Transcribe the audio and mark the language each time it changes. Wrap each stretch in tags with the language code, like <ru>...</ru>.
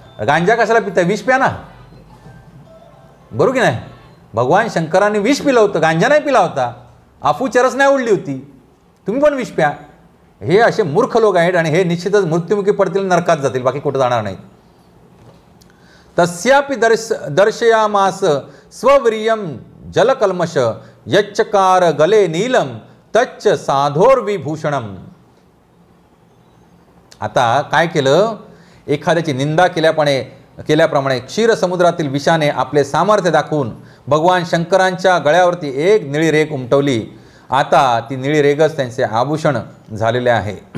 <mr>गांजा कशाला पिता, विष प्या ना, बरोबर की नाही. भगवान शंकरांनी विष पिलं होतं, गांजा नाही पिला होता, अफू चरस नाही उडली होती. तुम्ही पण विष प्या. हे असे मूर्ख लोक आहेत आणि हे निश्चितच मृत्युमुखी पडतील, नरकात जातील, बाकी कुठं जाणार नाहीत.</mr> <sa>तस्यापि दर्शयामास स्ववीर्यम जलकल्मष यच्चकार गले नीलम तच्च साधोर्विभूषणम.</sa> <mr>आता काय केलं, एखाद्याची निंदा केल्याप्रमाणे क्षीरसमुद्रातील विषाने आपले सामर्थ्य दाखवून भगवान शंकरांच्या गळ्यावरती एक निळी रेग उमटवली. आता ती निळी रेगच त्यांचे आभूषण झालेले आहे.</mr>